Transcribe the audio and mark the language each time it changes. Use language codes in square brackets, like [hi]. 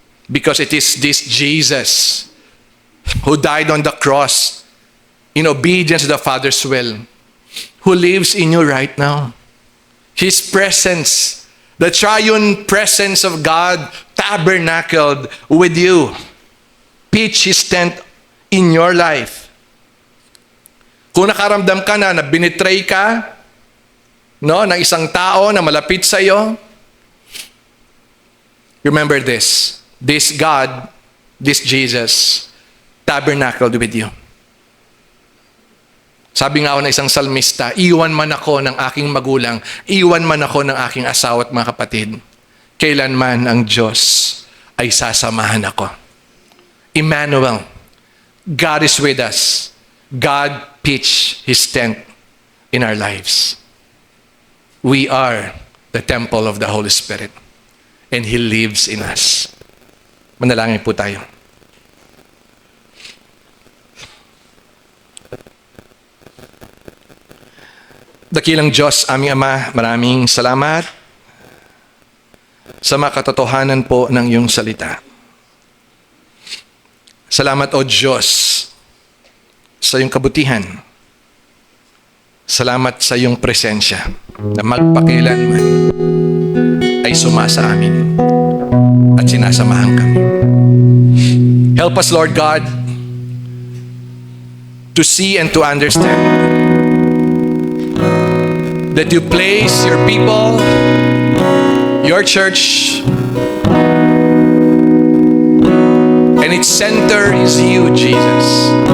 [en] Because it is this Jesus who died on the cross in obedience to the Father's will, who lives in you right now. His presence, the triune presence of God, tabernacled with you. Pitch His tent in your life. [tl] Kung nakaramdam ka na binitray ka, ng isang tao na malapit sa iyo, [en] remember this. This God, this Jesus, tabernacled with you. [tl] Sabi nga ako ng isang salmista, iwan man ako ng aking magulang, iwan man ako ng aking asawa at mga kapatid, kailanman ang Diyos ay sasamahan ako. [en] Emmanuel, God is with us. God pitched His tent in our lives. We are the temple of the Holy Spirit, and He lives in us. [tl] Manalangin po tayo. Dakilang Diyos, aming Ama, maraming salamat sa mga katotohanan po ng iyong salita. Salamat, O Diyos, sa iyong kabutihan. Salamat sa iyong presensya na magpakailanman ay sumasa amin at sinasamahan kami. [en] Help us, Lord God, to see and to understand that you place your people, your church, and its center is you, Jesus.